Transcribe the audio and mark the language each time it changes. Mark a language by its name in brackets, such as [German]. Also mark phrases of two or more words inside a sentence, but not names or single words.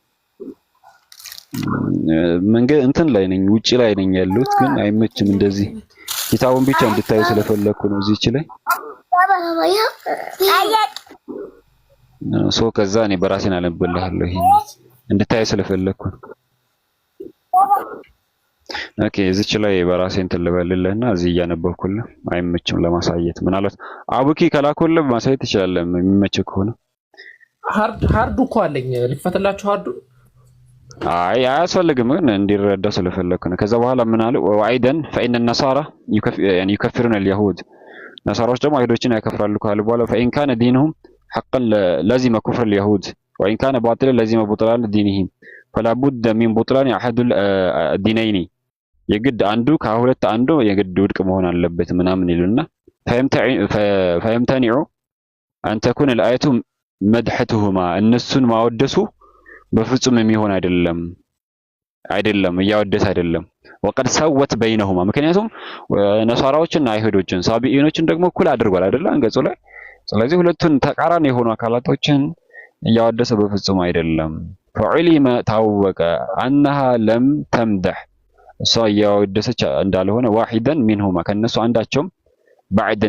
[Amharic] መንገድ እንትን ላይ ነኝ ውጪ ላይ ነኝ ያሉት ግን አይመችም። እንደዚህ ኪታቡን ብቻ እንድታዩ ስለፈለኩ ነው እዚች ላይ ከዛ እኔ በራሴን አለብልሃለሁ ይሄን እንድታዩ ስለፈለኩ ነው። ኦኬ እዚች ላይ በራሴን ትልበልልህና እዚህ እያነበብኩልህ አይመችም ለማሳየት። ምናልባት አቡኪ ከላኩልህ ማሳየት ይችላል የሚመችህ ከሆነ። ሃርዱ እኮ አለኝ ልክፈትላችሁ ሃርዱ። አይ አያስፈልግም ግን እንዲረዳው ስለፈለኩ ነው። ከዛ በኋላ ምን አለ ወአይደን [Arabic] فإن النصارى يكفرون اليهود [Amharic] ነሳራዎች ደግሞ አይሁዶችን ያከፍራሉ ካሉ በኋላ [Arabic] فإن كان دينهم حقا لازم كفر اليهود وإن كان باطلا لازم بطلان دينهم فلا بد من بطلان أحد الدينين [Amharic] የግድ አንዱ ከሁለት አንዱ የግድ ውድቅ መሆን አለበት ምናምን ይሉና [Arabic] فيمتنع أن تكون الآية [Amharic] መድሐቱሁማ እነሱን ማወደሱ በፍጹም የሚሆን አይደለም እያወደሰ አይደለም። [Arabic] وقد سوى بينهما [Amharic] ምክንያቱም ነሳራዎችና አይሁዶችን ሳቢኢኖችን ደግሞ እኩል አድርጓል አይደለ አንቀጹ ላይ። ስለዚህ ሁለቱን ተቃራኒ የሆኑ አካላቶችን እያወደሰ በፍጹም አይደለም። [Arabic] فعلم قطعا أنها لم تمدح [Amharic] እሷ እያወደሰች እንዳልሆነ [Arabic] واحدا منهما [Amharic] ከነሱ አንዳቸውም ባዕድ